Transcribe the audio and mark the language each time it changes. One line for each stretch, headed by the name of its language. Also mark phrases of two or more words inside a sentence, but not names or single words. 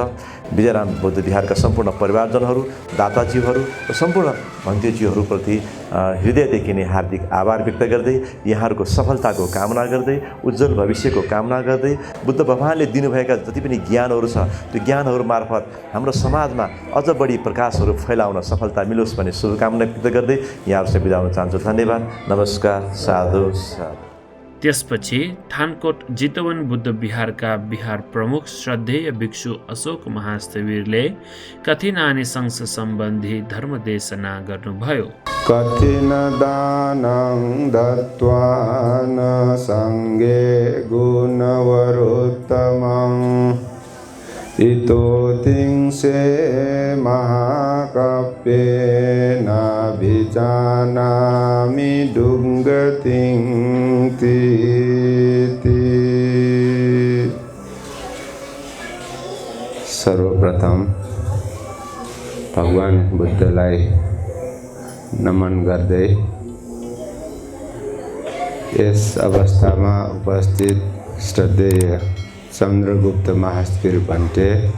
Nepali: विजयाराम बौद्ध विहारका सम्पूर्ण परिवारजनहरू, दाताज्यूहरू र सम्पूर्ण मन्त्रीज्यूहरूप्रति हृदयदेखि नै हार्दिक आभार व्यक्त गर्दै, यहाँहरूको सफलताको कामना गर्दै, उज्जवल भविष्यको कामना गर्दै, बुद्ध भगवानले दिनुभएका जति पनि ज्ञानहरू छ त्यो ज्ञानहरू मार्फत हाम्रो समाजमा अझ बढी प्रकाशहरू फैलाउन सफलता मिलोस् भन्ने शुभकामना व्यक्त गर्दै यहाँहरूसँग बिदा हुन चाहन्छु। धन्यवाद, नमस्कार, साधु साधु। त्यसपछि थानकोट जितवन बुद्ध विहारका विहार प्रमुख श्रद्धेय भिक्षु अशोक महास्थविरले कथिनानि संस सम्बन्धी धर्मदेशना गर्नुभयो।
Pali: कथिन दानं दत्त्वा न संगे गुणवरोत्तमं इतो तिंसे महाकाव्ये नाभिजानामि दुर्गतिं तीति।
Nepali: सर्वप्रथम भगवान बुद्धलाई नमन गर्दै यस अवस्थामा उपस्थित श्रद्धेय चन्द्रगुप्त महास्थविर भन्टे